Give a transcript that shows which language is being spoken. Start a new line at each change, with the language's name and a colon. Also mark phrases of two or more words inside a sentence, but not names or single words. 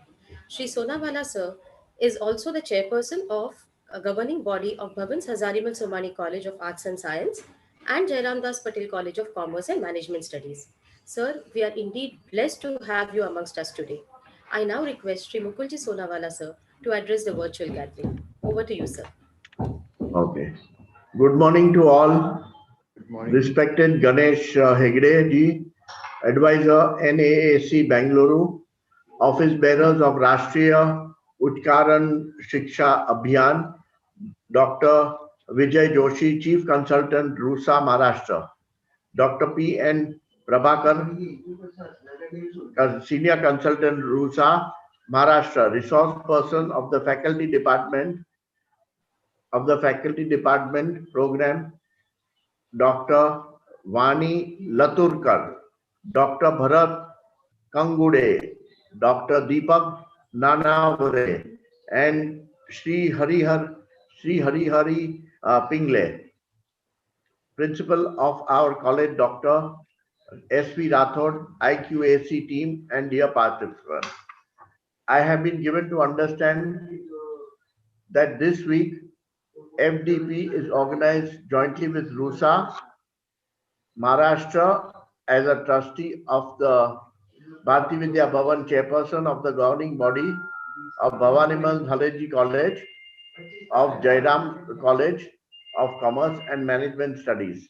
English: Shri Sonawala, sir, is also the chairperson of a governing body of Bhavans Hazarimal Somani College of Arts and Science and Jairam Das Patel College of Commerce and Management Studies. Sir, we are indeed blessed to have you amongst us today. I now request Shri Mukulji Sonawala, sir, to address the virtual gathering. Over to you, sir. Okay. Good morning to all. Good morning. Respected Ganesh Hegde ji, Advisor NAAC Bangalore, Office Bearers of Rashtriya Uchkaran Shiksha Abhiyan, Dr. Vijay Joshi, Chief Consultant, RUSA, Maharashtra. Dr. P.N. Prabhakar, Senior Consultant, RUSA, Maharashtra, Resource Person of the Faculty Department Program, Dr. Vani Laturkar, Dr. Bharat Kangude, Dr. Deepak Nanavare, and Sri Harihari Pingle, Principal of our college, Dr. S.V. Rathod, IQAC team, and dear participants. I have been given to understand that this week FDP is organized jointly with RUSA, Maharashtra, as a trustee of the Bharati Vidya Bhavan, chairperson of the governing body of Bhavanimal Dhaleji College, of Jairam College of Commerce and Management Studies.